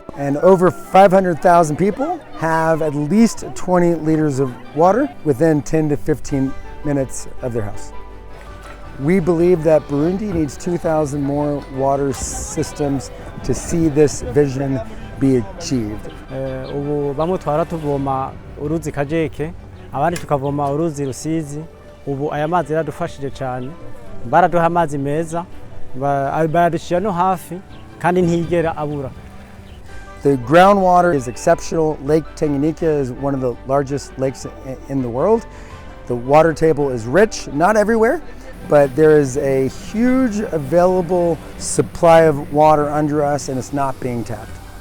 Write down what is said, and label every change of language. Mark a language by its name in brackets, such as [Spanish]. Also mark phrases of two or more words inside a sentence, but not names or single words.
[English] And over 500,000 people have at least 20 liters of water within 10 to 15 minutes of their house. We believe that Burundi needs 2,000 more water systems to see this vision be achieved. [Rundi] Ubu bamwe twara tuvoma uruzi Kajeke, abandi tukavoma uruzi Rusizi. Ubu aya mazi yaradufashije cyane, baraduha amazi meza, bayadushira no hafi kandi ntigera abura. [English] The groundwater is exceptional. Lake Tanganyika is one of the largest lakes in the world. The water table is rich, not everywhere, but there is a huge available supply of water under us and it's not being tapped.